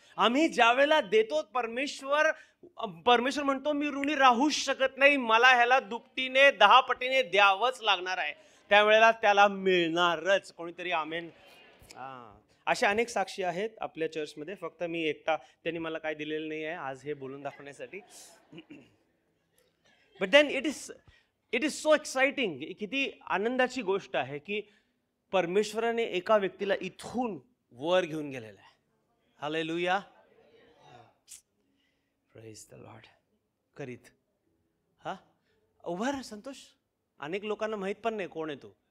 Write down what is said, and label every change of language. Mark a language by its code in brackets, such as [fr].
[mr] आम्ही ज्या वेळेला देतो, परमेश्वर म्हणतो मी ऋणी राहू शकत नाही, मला ह्याला दुपटीने 10 पटीने द्यावंच लागणार आहे. त्यावेळेला त्याला मिळणारच. कोणीतरी आमेन. अशा अनेक साक्षी आहेत आपल्या चर्चमध्ये. फक्त मी एकटा, त्यांनी मला काय दिलेलं नाही आहे आज हे बोलून दाखवण्यासाठी. [en] But then it is so exciting. [mr] किती आनंदाची गोष्ट आहे की परमेश्वराने एका व्यक्तीला इथून वर घेऊन गेलेला आहे. हालेलुया. [en] Praise the Lord. [mr] करीत हा उभा राहा संतोष. अनेक लोकांना माहित पण नाही कोण आहे तू.